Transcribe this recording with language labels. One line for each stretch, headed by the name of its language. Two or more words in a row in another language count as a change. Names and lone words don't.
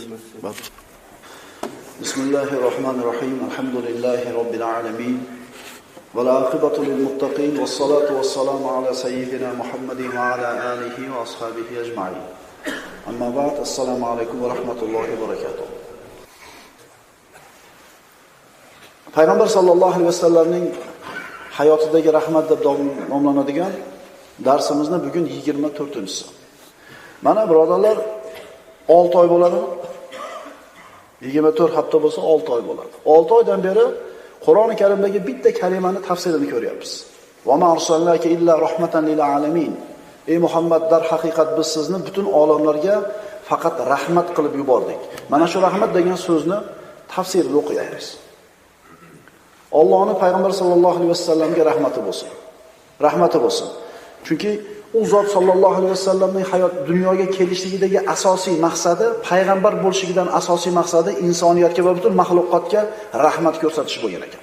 Arabic: Bismillahirrahmanirrahim. الحمد لله رب العالمين والعاقبة للمتقين والصلاة والسلام على سيدنا محمد وعلى آله وأصحابه أجمعين. أما بعد. السلام عليكم ورحمة الله وبركاته.
Uzbek: Payg'ambar
Arabic: صلى الله عليه وسلم
Uzbek: hayotidagi rahmat deb nomlanadigan darsimizni bugun 24-si. Mana birodarlar 6 oy bo'ladi. 24 hafta bo'lsa 6 oy bo'ladi. 6 oydan beri Qur'oni Karimdagi bitta kalimani tafsirini ko'ryapmiz.
Arabic: وما أرسلناك إلا رحمة للعالمين.
Uzbek: Ey Muhammad, dar haqiqat biz sizni butun olamlarga faqat rahmat qilib yubordik. Mana shu rahmat degan so'zni tafsirini o'qiyapmiz. Allohning payg'ambar
Arabic: صلى الله عليه وسلم
Uzbek: rahmati bo'lsin. Rahmati bo'lsin. Chunki u zot
Arabic: صلى الله عليه وسلم
Uzbek: hayot dunyoga kelishligidagi asosiy maqsadi, payg'ambar bo'lishligidan asosiy maqsadi insoniyatga va butun maxluqotga rahmat ko'rsatish bo'lgan ekan.